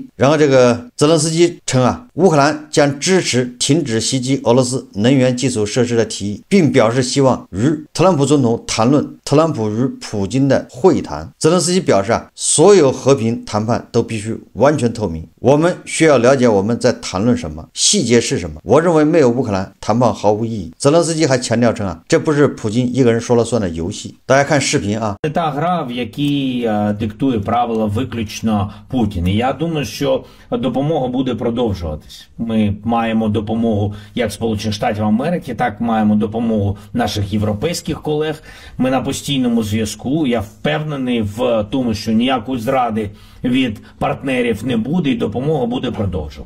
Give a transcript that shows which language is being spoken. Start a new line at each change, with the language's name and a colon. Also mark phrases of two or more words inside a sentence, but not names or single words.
Chinese: 然后这个泽连斯基称乌克兰将支持停止袭击俄罗斯能源基础设施的提议，并表示希望与特朗普总统谈论特朗普与普京的会谈。泽连斯基表示所有和平谈判都必须完全透明，我们需要了解我们在谈论什么，细节是什么。我认为没有乌克兰谈判毫无意义。泽连斯基还强调称这不是普京一个人说了算的游戏。大家看视频
Ukrainian: Це та гра, в якій диктує правила виключно Путін. І я думаю, що допомога буде продовжуватись. Ми маємо допомогу як Сполучених Штатів Америки, так маємо допомогу наших європейських колег. Ми на постійному зв'язку. Я впевнений в тому, що ніякої зради від партнерів не буде і допомога буде продовжувати.